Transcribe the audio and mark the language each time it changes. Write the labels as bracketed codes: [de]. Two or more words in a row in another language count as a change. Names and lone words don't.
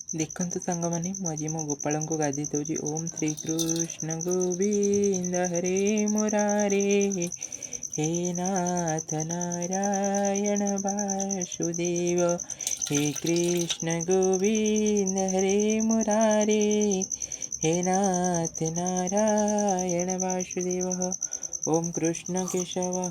[or] ଦେଖନ୍ତୁ ସାଙ୍ଗମାନେ, ମୁଁ ଆଜି ମୋ ଗୋପାଳଙ୍କୁ ଗାଧେଇ ଦେଉଛି। [sa] ଓମ୍ ଶ୍ରୀକୃଷ୍ଣ ଗୋବିନ୍ଦ ହରେ ମୁରାରେ, हे नाथ नारायण वासुदेव, हे कृष्ण गोविंद हरे मुरारे, हे नाथ नारायण वासुदेव। ओम कृष्ण केशवः।